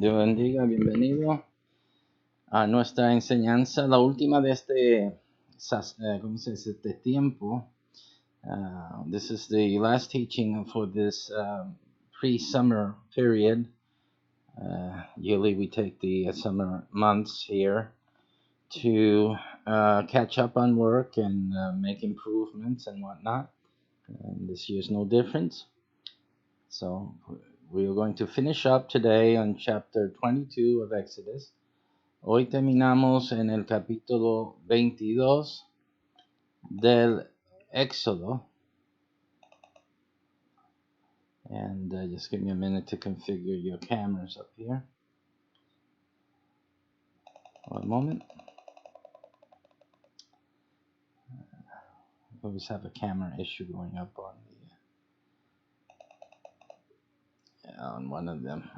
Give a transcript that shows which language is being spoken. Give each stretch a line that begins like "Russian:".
Spanish: Dios bendiga, bienvenido a nuestra enseñanza, la última de ¿cómo se dice? Este tiempo.
English: This is the last teaching for this pre-summer period. Usually we take the summer months here to catch up on work and make improvements and whatnot. And this year is no different. So we are going to finish up today on chapter 22 of Exodus.
Spanish: Hoy terminamos en el capítulo 22 del Éxodo.
English: And just give me a minute to configure your cameras up here. One moment. I always have a camera issue going up on one of them.